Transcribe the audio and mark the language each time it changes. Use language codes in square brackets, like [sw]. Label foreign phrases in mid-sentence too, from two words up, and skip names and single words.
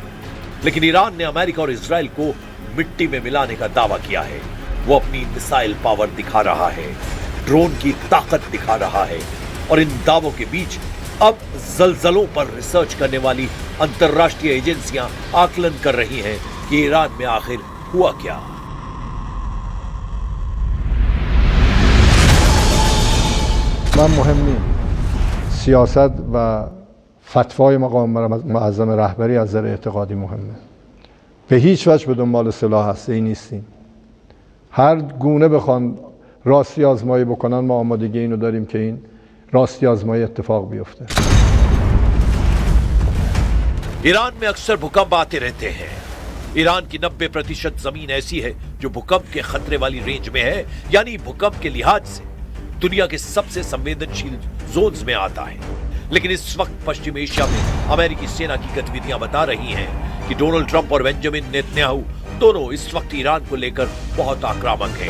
[hi] लेकिन ईरान ने अमेरिका और इजराइल को मिट्टी में मिलाने का दावा किया है। वो अपनी [en] missile power [hi] दिखा रहा है, ड्रोन की ताकत दिखा रहा है, और इन दावों के बीच अब जलजलों पर रिसर्च करने वाली अंतरराष्ट्रीय एजेंसियां आकलन कर रही हैं कि ईरान में आखिर हुआ क्या। [fa] من مهم نیم سیاست و فتوای مقام معظم رهبری از نظر اعتقادی مهمه. به هیچ وجه به دنبال سلاح هسته‌ای نیستیم. هر گونه بخوان راستی آزمایی بکنن ما آمادگی اینو داریم که این راستی آزمایی اتفاق بیفته. [hi] ईरान में अक्सर भूकंप आते रहते हैं। ईरान की 90% जमीन ऐसी है जो भूकंप के खतरे वाली रेंज में है, यानी भूकंप के लिहाज से दुनिया के सबसे संवेदनशील जोन्स में आता है। लेकिन इस वक्त पश्चिम एशिया में अमेरिकी सेना की गतिविधियां बता रही हैं कि डोनाल्ड ट्रंप और बेंजामिन नेतन्याहू दोनों इस वक्त ईरान को लेकर बहुत आक्रामक हैं।